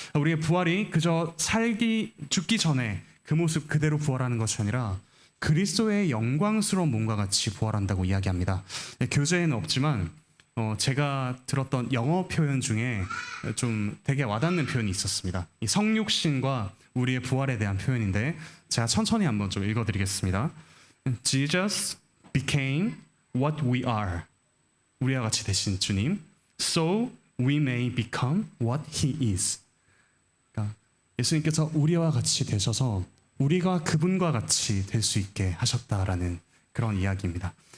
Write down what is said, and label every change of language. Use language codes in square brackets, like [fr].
[ko] 우리의 부활이 그저 죽기 전에 그 모습 그대로 부활하는 것이 아니라 그리스도의 영광스러운 몸과 같이 부활한다고 이야기합니다. 교재에는 없지만 제가 들었던 영어 표현 중에 좀 되게 와닿는 표현이 있었습니다. 이 성육신과 우리의 부활에 대한 표현인데 제가 천천히 한번 좀 읽어드리겠습니다. [en] Jesus became what we are. [ko] 우리와 같이 되신 주님. [en] So we may become what he is. [ko] 그러니까 예수님께서 우리와 같이 되셔서 우리가 그분과 같이 될 수 있게 하셨다라는 그런 이야기입니다.